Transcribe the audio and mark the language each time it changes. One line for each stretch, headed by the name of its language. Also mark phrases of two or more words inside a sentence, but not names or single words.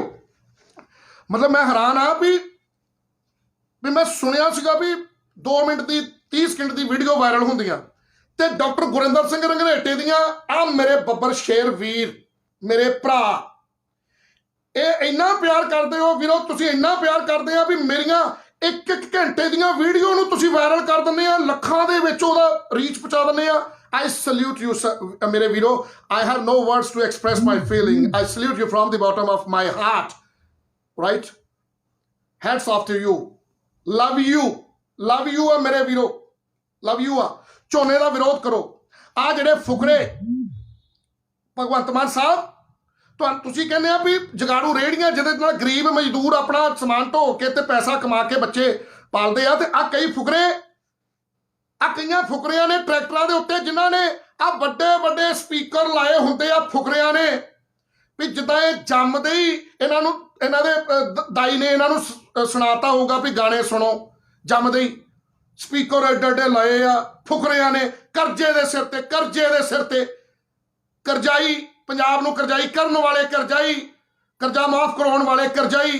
Punjabi: ਮਤਲਬ ਮੈਂ ਹੈਰਾਨ ਆ ਵੀ ਮੈਂ ਸੁਣਿਆ ਸੀਗਾ ਵੀ 2 ਮਿੰਟ ਦੀ 30 ਸਕਿੰਟ ਦੀ ਵੀਡੀਓ ਵਾਇਰਲ ਹੁੰਦੀਆਂ, ਤੇ ਡਾਕਟਰ ਗੁਰਿੰਦਰ ਸਿੰਘ ਰੰਘਰੇਟੇ ਦੀਆਂ ਆ ਮੇਰੇ ਬੱਬਰ ਸ਼ੇਰ ਵੀਰ, ਮੇਰੇ ਭਰਾ, ਇਹ ਇੰਨਾ ਪਿਆਰ ਕਰਦੇ ਹੋ ਵੀਰੋ, ਤੁਸੀਂ ਇੰਨਾ ਪਿਆਰ ਕਰਦੇ ਆ ਵੀ ਮੇਰੀਆਂ 1 ਘੰਟੇ ਦੀਆਂ ਵੀਡੀਓ ਨੂੰ ਤੁਸੀਂ ਵਾਇਰਲ ਕਰ ਦਿੰਦੇ ਆ, ਲੱਖਾਂ ਦੇ ਵਿੱਚ ਉਹਦਾ ਰੀਚ ਪਹੁੰਚਾ ਦਿੰਦੇ ਆ।
English: I salute you,
Punjabi: ਮੇਰੇ ਵੀਰੋ।
English: I have no words to express my feeling. I salute you from the bottom of my heart, right? Hats off to you. Love you. Love you
Punjabi: ਆ ਮੇਰੇ ਵੀਰੋ,
English: love you ਆ।
Punjabi: ਝੋਨੇ ਦਾ ਵਿਰੋਧ ਕਰੋ। ਆ ਜਿਹੜੇ ਫੁਕਰੇ ਭਗਵੰਤ ਮਾਨ ਸਾਹਿਬ ਤੁਸੀਂ ਕਹਿੰਦੇ ਆ ਵੀ ਜਗਾੜੂ ਰੇਹੜੀਆਂ ਜਿਹਦੇ ਨਾਲ ਗਰੀਬ ਮਜ਼ਦੂਰ ਆਪਣਾ ਸਮਾਨ ਢੋ ਕੇ ਤੇ ਪੈਸਾ ਕਮਾ ਕੇ ਬੱਚੇ ਪਾਲਦੇ ਆ, ਤੇ ਆ ਕਈ ਫੁਕਰੇ ਕਈਆਂ ਫੁਕਰਿਆਂ ਨੇ ਟਰੈਕਟਰਾਂ ਦੇ ਉੱਤੇ ਜਿਨ੍ਹਾਂ ਨੇ ਆ ਵੱਡੇ ਵੱਡੇ ਸਪੀਕਰ ਲਾਏ ਹੁੰਦੇ ਆ ਫੁਕਰਿਆਂ ਨੇ, ਵੀ ਜਿੱਦਾਂ ਇਹ ਜੰਮਦੇ ਹੀ ਇਹਨਾਂ ਦੇ ਦਾਈ ਨੇ ਇਹਨਾਂ ਨੂੰ ਸੁਣਾਤਾ ਹੋਊਗਾ ਵੀ ਗਾਣੇ ਸੁਣੋ, ਜੰਮਦੇ ਹੀ ਸਪੀਕਰ ਏਡੇ ਲਾਏ ਆ ਫੁਕਰਿਆਂ ਨੇ, ਕਰਜ਼ੇ ਦੇ ਸਿਰ ਤੇ ਕਰਜ਼ਾਈ, ਪੰਜਾਬ ਨੂੰ ਕਰਜ਼ਾਈ ਕਰਨ ਵਾਲੇ ਕਰਜ਼ਾਈ, ਕਰਜ਼ਾ ਮਾਫ ਕਰਾਉਣ ਵਾਲੇ ਕਰਜ਼ਾਈ।